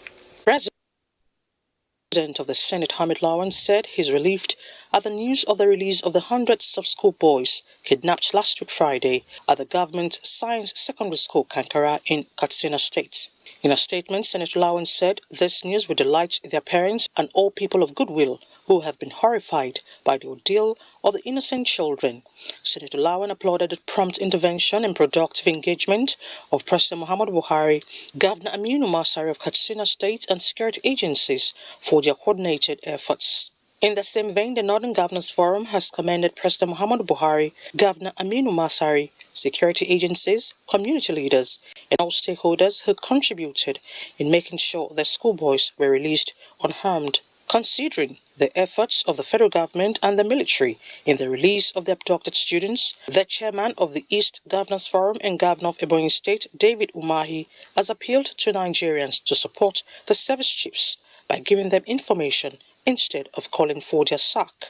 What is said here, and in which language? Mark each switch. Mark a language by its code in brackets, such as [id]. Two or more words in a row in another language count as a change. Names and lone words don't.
[en] President of the Senate, Hamid Lawan, said he's relieved at the news of the release of the hundreds of schoolboys kidnapped last week Friday at the government science secondary school Kankara in Katsina State. In a statement, Senator Lawan said this news will delight their parents and all people of goodwill who have been horrified by the ordeal of the innocent children. Senator Lawan applauded the prompt intervention and productive engagement of President Muhammadu Buhari, Governor Aminu Masari of Katsina State and security agencies for their coordinated efforts. In the same vein, the Northern Governors Forum has commended President Muhammadu Buhari, Governor Aminu Masari, security agencies, community leaders, and all stakeholders who contributed in making sure the schoolboys were released unharmed. Considering the efforts of the federal government and the military in the release of the abducted students, the chairman of the East Governors Forum and Governor of Ebonyi State, David Umahi, has appealed to Nigerians to support the service chiefs by giving them information instead of calling for their sack.